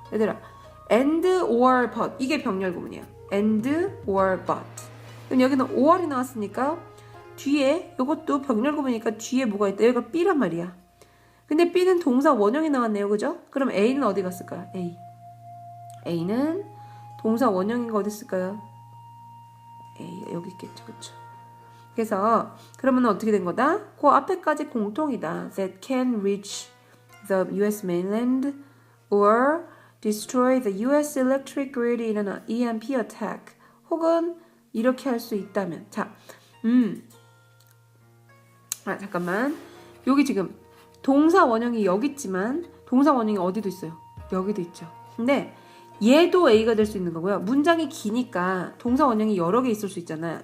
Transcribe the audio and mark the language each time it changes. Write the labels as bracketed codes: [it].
[ko] 얘들아 [en] and or but [ko] 이게 병렬 구문이에요. and or but 그럼 여기는 5월이 나왔으니까 뒤에 이것도 병렬 구문이니까 뒤에 뭐가 있다. 여기가 B란 말이야. 근데 B는 동사 원형이 나왔네요. 그죠? 그럼 A는 어디 갔을까요? A는 동사 원형인 거 어디 있을까요? A 여기 있겠죠. 그렇죠? 그래서 그러면 어떻게 된 거다? 그 앞에까지 공통이다. [en] That can reach the US mainland or destroy the US electric grid in an EMP attack. [ko] 혹은 이렇게 할 수 있다면 잠깐만 여기 지금 동사 원형이 여기 있지만 동사 원형이 어디도 있어요. 여기도 있죠. 근데 얘도 A가 될 수 있는 거고요. 문장이 기니까 동사 원형이 여러 개 있을 수 있잖아요.